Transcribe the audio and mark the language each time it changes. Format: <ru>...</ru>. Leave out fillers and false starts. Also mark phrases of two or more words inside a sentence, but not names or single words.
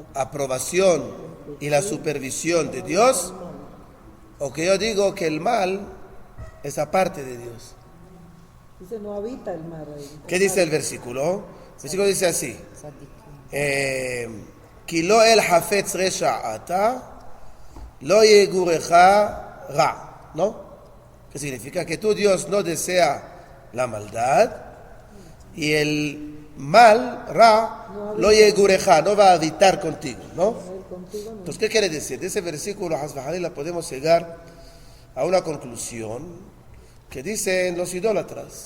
<es>aprobación y la supervisión de Dios, o que yo digo que el mal es aparte de Dios. Dice, no habita el mar ahí. ¿Qué dice el versículo? El versículo dice así:</es> <he>Ki lo el hafetz resha ata, lo yegurecha ra. ¿No?</he> <es>¿Qué significa? Que tú, Dios, no desea la maldad y el mal,</es> <he>ra, lo yegurecha,</he> <es>no va a habitar contigo, ¿no? Entonces, ¿qué quiere decir? De ese versículo, la podemos llegar a una conclusión que dicen los idólatras.</es>